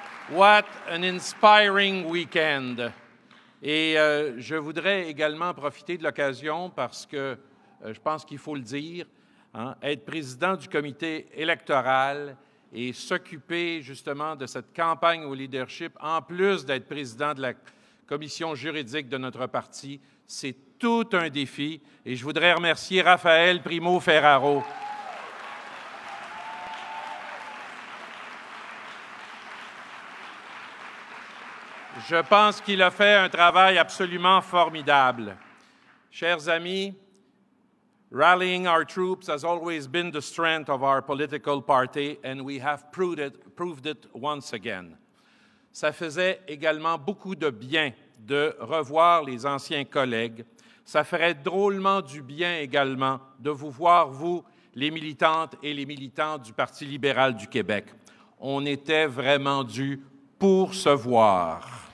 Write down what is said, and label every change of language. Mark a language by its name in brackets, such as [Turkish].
[English] What an inspiring weekend. [French] Et je voudrais également profiter de l'occasion parce que je pense qu'il faut le dire, être président du comité électoral et s'occuper justement de cette campagne au leadership, en plus d'être président de la commission juridique de notre parti, c'est tout un défi et je voudrais remercier Raphaël Primo-Ferraro. Je pense qu'il a fait un travail absolument formidable. Chers amis, [English] rallying our troops has always been the strength of our political party and we have proved it once again. [French] Ça faisait également beaucoup de bien de revoir les anciens collègues. Ça ferait drôlement du bien également de vous voir, vous, les militantes et les militants du Parti libéral du Québec. On était vraiment dû pour se voir.